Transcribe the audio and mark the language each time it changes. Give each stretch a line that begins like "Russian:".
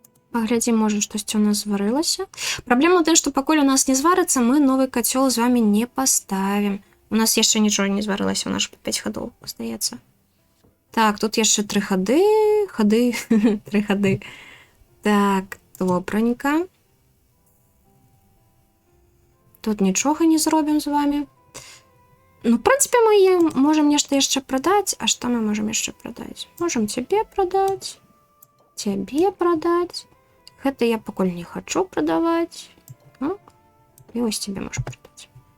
Russian: Поглядим, может, штось у нас зварилося. Проблема в том, что покуль у нас не зварится, мы новый котел с вами не поставим. У нас еще ничего не зварилося, у нас 5 ходов,
Ukrainian: здається.
Russian: Так, тут еще 3 ходы. 3 ходы. Так, добренько.
Ukrainian: Тут нічого не зробимо з вами.
Russian: Ну, в принципе, мы можем нечто еще продать. А что мы можем еще продать? Можем тебе продать. Тебе продать. Это я пока не хочу продавать. Ну, и ось тебе можешь продать.